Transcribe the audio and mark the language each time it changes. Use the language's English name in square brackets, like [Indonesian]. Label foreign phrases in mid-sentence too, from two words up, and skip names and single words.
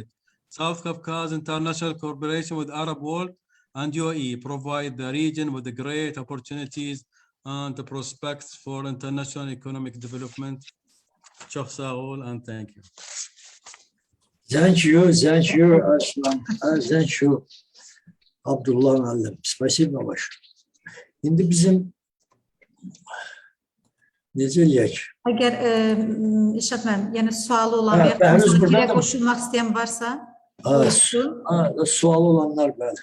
[English] South Caucasus international cooperation with Arab world and UAE provide the region with the great opportunities and the prospects for international economic development. And thank you. Thank you, Aslan. Thank you, [Azerbaijani] Abdullah Müəllim. Spasibo başa. İndi bizim necə eləyək? Əgər İrşad müəllim, yəni sualı olan Hə, və Bəhruz müzakirəyə buradadır. qoşulmaq istəyən varsa, buyursun. Sualı olanlar bəli.